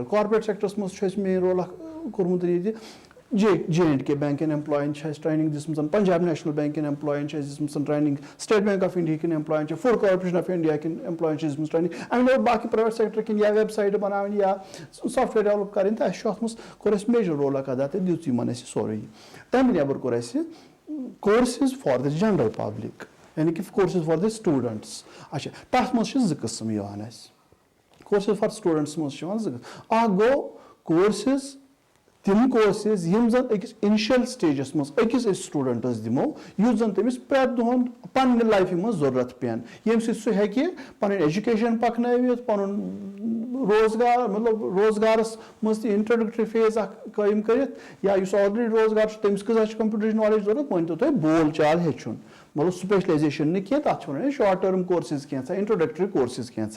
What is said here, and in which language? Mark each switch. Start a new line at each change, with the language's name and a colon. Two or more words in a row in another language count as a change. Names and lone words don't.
English: corporate sectors
Kashmiri: منٛز چھُ اَسہِ
English: main role
Kashmiri: اکھ کوٚرمُت ییٚتہِ JNK بینک کٮ۪ن ایمپلایَن چھِ اَسہِ ٹرٛینِنٛگ دِژمٕژ, پنجاب نیشنل بینک کٮ۪ن ایمپلایَن چھِ اَسہِ دِژمٕژ ٹرٛینِنٛگ, سٹیٹ بینک آف انڈیا کٮ۪ن ایمپلایَن چھِ, فوڈ کارپوریشن آف انڈیا کٮ۪ن ایمپلایَن چھِ دِژمٕژ ٹرٛینِنٛگ. اَمہِ علاوٕ باقٕے
English: private sector
Kashmiri: کِنۍ یا ویب سایٹہٕ بَناوٕنۍ یا
English: software develop
Kashmiri: کَرٕنۍ, تہٕ اَسہِ چھُ اَتھ منٛز کوٚر اَسہِ
English: major role
Kashmiri: اکھ ادا تہٕ دِژ یِمن اَسہِ سورُے. تَمہِ نٮ۪بر کوٚر اَسہِ
English: courses for the general public,
Kashmiri: یعنی کہِ
English: courses for the students.
Kashmiri: اچھا, تَتھ منٛز چھِ 2 قٕسم یِوان اَسہِ.
English: courses for students
Kashmiri: منٛز چھِ یِوان 2 قٕسم. اکھ گوٚو کورسِز, تِم کورسِز یِم زن أکِس
English: initial stages
Kashmiri: منٛز أکِس أسۍ سٹوٗڈنٹس دِمو, یُس زن تٔمِس پرٛٮ۪تھ دۄہن پننہِ لایفہِ منٛز ضروٗرت پیٚن, ییٚمہِ سۭتۍ سُہ ہیٚکہِ پنٕنۍ ایجوکیشن پکنٲوِتھ, پنُن روزگار مطلب روزگارس منٛز تہِ
English: introductory phase
Kashmiri: اکھ قٲیِم کٔرِتھ, یا یُس آلریڈی روزگار چھُ تٔمِس کۭژاہ چھِ کمپیوٗٹرٕچ نالیج ضروٗرت, مٲنۍتو تُہۍ بول چال ہیٚچھُن, مطلب سپیشلایزیشن نہٕ کینٛہہ, تَتھ چھِ وَنان
English: short term courses
Kashmiri: کینٛژھا,
English: introductory courses
Kashmiri: کینٛژھا.